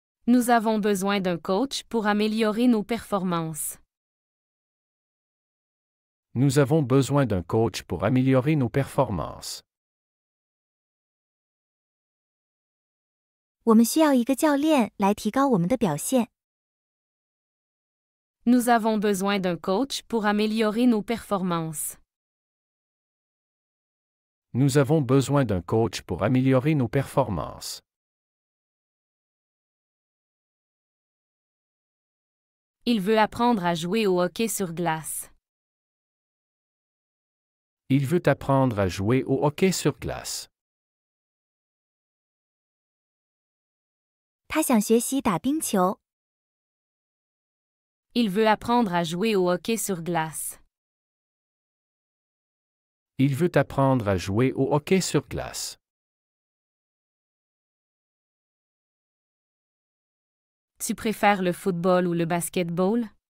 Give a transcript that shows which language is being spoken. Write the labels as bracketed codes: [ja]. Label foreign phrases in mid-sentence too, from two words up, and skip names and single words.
[fr] Nous avons besoin d'un coach pour améliorer nos performances. Nous avons besoin d'un coach pour améliorer nos performances. [zh] 我们需要一个教练来提高我们的表现。 [fr] Nous avons besoin d'un coach pour améliorer nos performances. Nous avons besoin d'un coach pour améliorer nos performances. Il veut apprendre à jouer au hockey sur glace. Il veut apprendre à jouer au hockey sur glace. [zh] 他想学习打冰球。 [fr] Il veut apprendre à jouer au hockey sur glace. Il veut apprendre à jouer au hockey sur glace. Tu préfères le football ou le basketball?